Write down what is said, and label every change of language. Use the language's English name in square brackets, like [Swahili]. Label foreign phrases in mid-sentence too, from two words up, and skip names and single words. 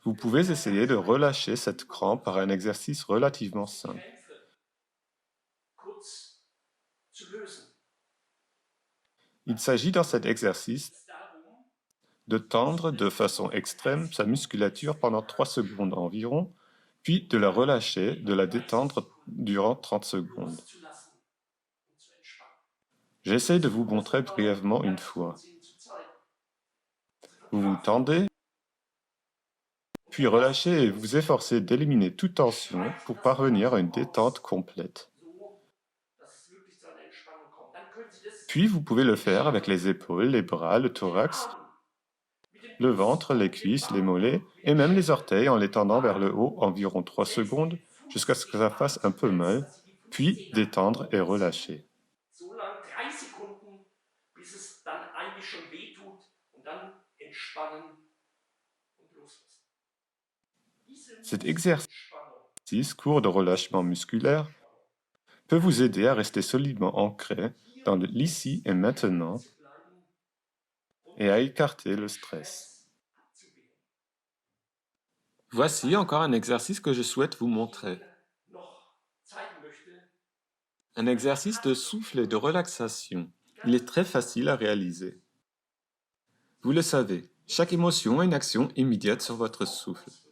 [French] Vous pouvez essayer de relâcher cette crampe par un exercice relativement simple. [German] Krämpfe kurz zu lösen. [French] Il s'agit dans cet exercice [German] Es darum, [French] de tendre de façon extrême sa musculature pendant 3 secondes environ, puis de la relâcher, de la détendre durant 30 secondes. [German] loszulassen und zu entspannen. [French] J'essaie de vous montrer brièvement une fois. [German] Zu zeigen. [French] Vous vous tendez, puis relâchez et vous efforcez d'éliminer toute tension pour parvenir à une détente complète. [German] So, dass es wirklich zu einer Entspannung kommt. Dann können Sie das [French] Puis vous pouvez le faire avec les épaules, les bras, le thorax, [German] mit den [French] le ventre, les cuisses, les mollets et même les orteils en les tendant vers le haut environ 3 secondes jusqu'à ce que ça fasse un peu mal, puis détendre et relâcher. [German] so lang 3 Sekunden, bis es dann eigentlich schon wehtut und dann entspannen und loslassen. [French] Cet exercice [German] Entspannung [French] court de relâchement musculaire peut vous aider à rester solidement ancré dans l'ici et maintenant [German] zu bleiben und [French] et à écarter le stress. [German] abzuwehren. [French] Voici encore un exercice que je souhaite vous montrer. [German] Noch [French] Un exercice de souffle et de relaxation. Il est très facile à réaliser. Vous le savez, chaque émotion a une action immédiate sur votre souffle.